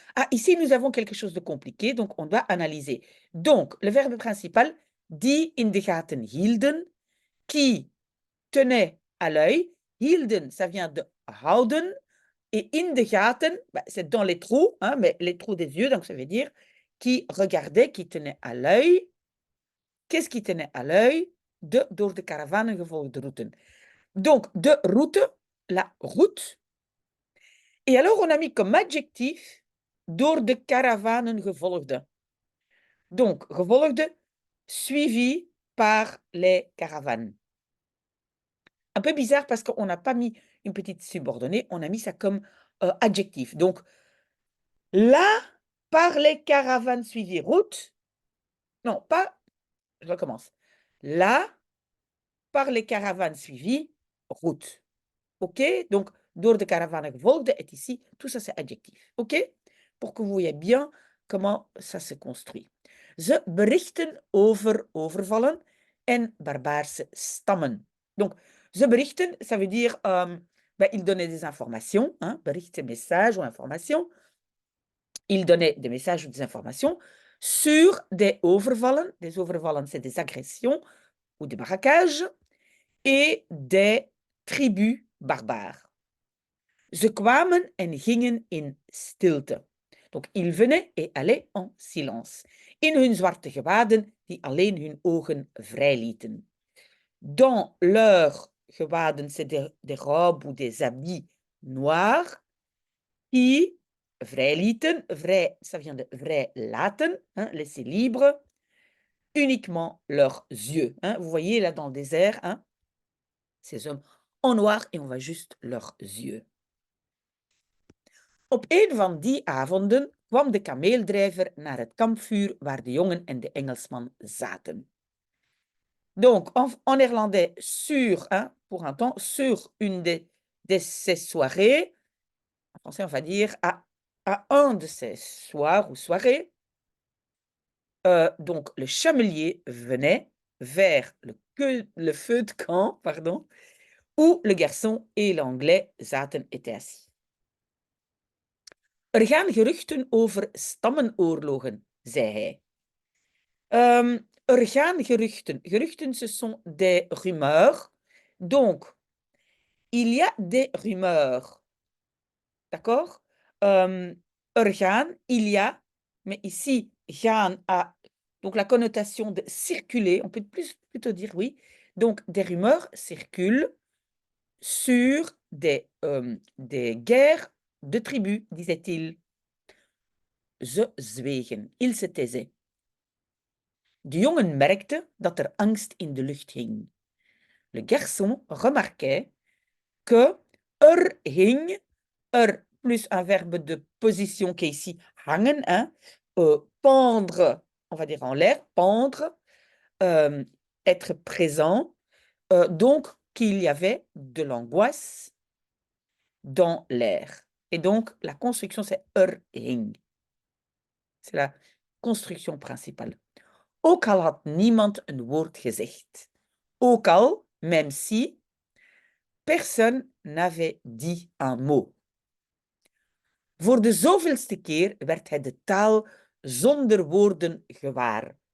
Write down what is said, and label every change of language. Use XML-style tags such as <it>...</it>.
<fr>Ah, ici, nous avons quelque chose de compliqué, donc on doit analyser. Donc, le verbe principal,</fr> <nl>die in de gaten hielden,</nl> <fr>qui tenait à l'œil. Hielden, ça vient de houden. Et</fr> <nl>in de gaten,</nl> <fr>bah, c'est dans les trous, hein, mais les trous des yeux, donc ça veut dire qui regardait, qui tenait à l'œil. Qu'est-ce qui tenait à l'œil?</fr> <nl>De door de caravanen gevolgde routen.</nl> <fr>Donc, de route, la route. Et alors, on a mis comme adjectif</fr> <nl>door de caravanen gevolgde.</nl> <fr>Donc, gevolgde, suivi par les caravanes. Un peu bizarre parce qu'on n'a pas mis une petite subordonnée, on a mis ça comme adjectif. Donc, là, par les caravanes suivies route, non, pas, je recommence. Là, par les caravanes suivies route. OK? Donc,</fr> <nl>door de caravanen gevolgde</nl> <fr>est ici, tout ça c'est adjectif. OK? Pour que vous voyez bien comment ça se construit.</fr> <nl>Ze berichten over overvallen en barbaarse stammen.</nl> <fr>Donc,</fr> <nl>ze berichten,</nl> <fr>ça veut dire, ben, ils donnaient des informations, hein, bericht, messages ou informations. Ils donnaient des messages ou des informations sur des overvallen. Des overvallen, c'est des agressions ou des braquages et des tribus barbares.</fr> <nl>Ze kwamen en gingen in stilte.</nl> <fr>Donc, ils venaient et allaient en silence.</fr> <nl>In hun zwarte gewaden, die alleen hun ogen vrijlieten.</nl> <fr>Dans leurs gewaden, c'est des robes ou des habits noirs, qui vrijlieten. Vrij, ça vient de vrijlaten, hein, laisser libre. Uniquement leurs yeux. Hein. Vous voyez là dans le désert, hein, ces hommes en noir et on voit juste leurs yeux.</fr> <nl>Op een van die avonden kwam de kameeldrijver naar het kampvuur waar de jongen en de Engelsman zaten.</nl> <fr>Donc, en néerlandais, sur, hein, pour un temps, sur une de ces soirées, en français, on va dire à un de ces soirs ou soirées, donc le chamelier venait vers le feu de camp, pardon, où le garçon et l'anglais zaten étaient assis.</fr> <nl>Er gaan geruchten over stammenoorlogen, zei hij. Er gaan geruchten.</nl> <fr>Geruchten, ce sont des rumeurs. Donc, il y a des rumeurs. D'accord?</fr> <nl>Er gaan,</nl> <fr>il y a, mais ici, gaan a donc la connotation de circuler. On peut plutôt dire oui. Donc, des rumeurs circulent sur des guerres de tribus, disait-il.</fr> <nl>Ze zwegen.</nl> <fr>Ils se taisaient.</fr> <nl>De jongen merkte dat er angst in de lucht hing.</nl> <fr>Le garçon remarquait que hing, plus un verbe de position qui est ici hangen, hein, pendre, on va dire en l'air, pendre, être présent, donc qu'il y avait de l'angoisse dans l'air. Et donc, la construction, c'est hing. C'est la construction principale.</fr> <nl>Ook al had niemand een woord gezegd. Ook al,</nl> <fr>même si, personne n'avait dit un mot.</fr> <nl>Voor de zoveelste keer werd hij de taal zonder woorden gewaar.</nl>